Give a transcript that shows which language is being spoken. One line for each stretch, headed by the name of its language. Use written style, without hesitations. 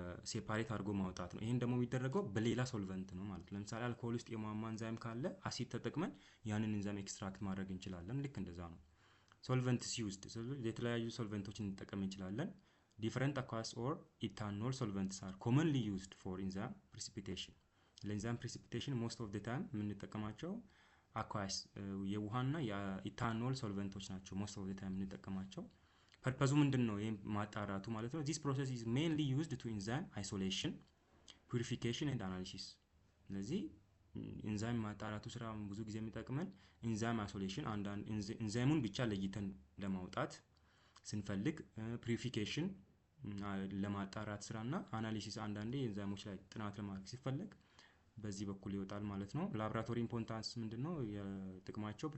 Amharic: ሴፓሬት አድርጎ ማውጣት ነው። ይሄን ደግሞ የሚደረገው በሌላ ሶልቨንት ነው ማለት። ለምሳሌ አልኮል ውስጥ የሟሟ ኢንዛይም ካለ አሲድ ተጠቅመን ያንን ኢንዛይም ኤክስትራክት ማድረግ እንችላለን። ልክ እንደዛ ነው። ሶልቨንትስ ዩዝድ የተለያዩ ሶልቨንቶችን እንጠቀም እንችላለን።
English: different aqueous or ethanol solvents are commonly used for enzyme precipitation።
Amharic: ለኢንዛይም precipitation
English: most of the time
Amharic: የምንጠቀማቸው aqueous የውሃና የኢታኖል ሶልቨንቶች ናቸው። most of the time የምንጠቀማቸው ፐርፐዙ ምንድነው? ይሄ ማጣራቱ ማለት ነው።
English: this process is mainly used to enzyme isolation, purification and analysis።
Amharic: ስለዚህ ኢንዛይም ማጣራቱ ስራ ብዙ ጊዜ የሚጠቅመን ኢንዛይም አይሶሌሽን አንዳንድ ኢንዛይሙን ብቻ ለይተን ለማውጣት ስንፈልግ ፒሪፊኬሽን ለማጣራት ስራና አናሊሲስ አንዳንዴ ኢንዛይሞች ላይ ጥናት ለማድረግ ሲፈልግ በዚህ በኩል ይወጣል ማለት ነው። ላብራቶሪ ኢምፖርታንስ ምንድነው የጥቅማቸው?